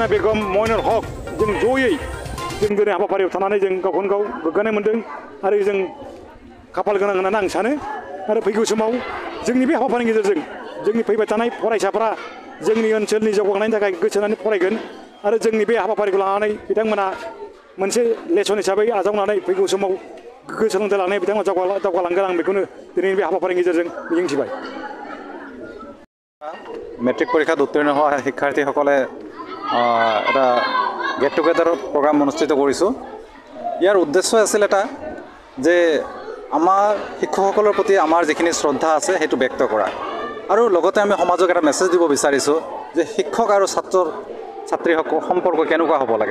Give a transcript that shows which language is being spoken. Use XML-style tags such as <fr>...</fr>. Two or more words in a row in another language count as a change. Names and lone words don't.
<brx>बेगम मइनुर हक जों जयै जों दिनै हाबाफारियाव थानानै जों गावखौनो गाव गोग्गानाय मोन्दों आरो जों खाफाल गोनां होननानै आं सानो आरो फैगौ समाव जोंनि बे हाबाफारिनि गेजेरजों जोंनि फैबाय थानाय फरायसाफोरा जोंनि ओनसोलनि जौगानायनि थाखाय गोसो होनानै फरायगोन आरो जोंनि बे हाबाफारिखौ लानानै बिथांमोना मोनसे लेसन हिसाबै आजावनानै फैगौ समाव गोग्गो सोलोंथाइ लानाय बिथांमोना दावगालांगोन आं बेखौनो दिनैनि बे हाबाफारिनि गेजेरजों मिजिंथिबाय</brx> <as>মেট্ৰিক পৰীক্ষাত উত্তীৰ্ণ হোৱা শিক্ষাৰ্থীসকলে এটা</as> <en>get together program</en> <as>অনুষ্ঠিত কৰিছোঁ ইয়াৰ উদ্দেশ্য আছিল এটা যে আমাৰ শিক্ষকসকলৰ প্ৰতি আমাৰ যিখিনি শ্ৰদ্ধা আছে সেইটো ব্যক্ত কৰা আৰু লগতে আমি সমাজক এটা মেছেজ দিব বিচাৰিছোঁ যে শিক্ষক আৰু ছাত্ৰীসকল সম্পৰ্ক কেনেকুৱা হ'ব লাগে</as>